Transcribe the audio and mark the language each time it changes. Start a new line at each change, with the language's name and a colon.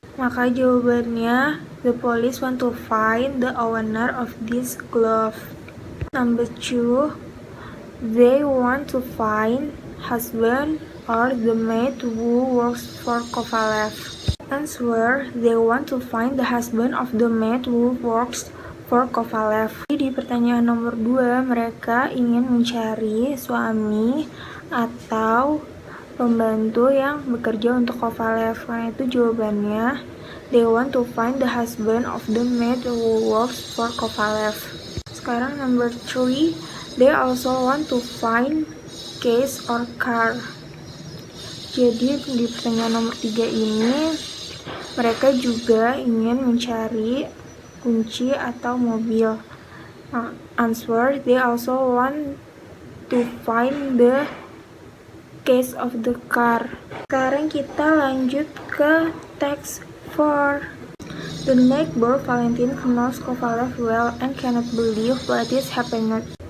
Indonesian: Maka jawabannya,
English: the police want to find the owner of this glove. Number 2, they want to find husband or the maid who works for Kovalev. Answer, they want to find the husband of the maid who works for Kovalev.
Indonesian: Di pertanyaan nomor 2, mereka ingin mencari suami atau pembantu yang bekerja untuk Kovalev. Karena itu jawabannya,
English: they want to find the husband of the maid who works for Kovalev. Sekarang number 3, they also want to find case or car.
Indonesian: Jadi di pertanyaan nomor 3 ini, mereka juga ingin mencari kunci atau mobil.
English: Answer, they also want to find the case of the car.
Indonesian: Sekarang kita lanjut ke text 4.
English: The neighbor Valentin knows Kovalev well and cannot believe what is happening.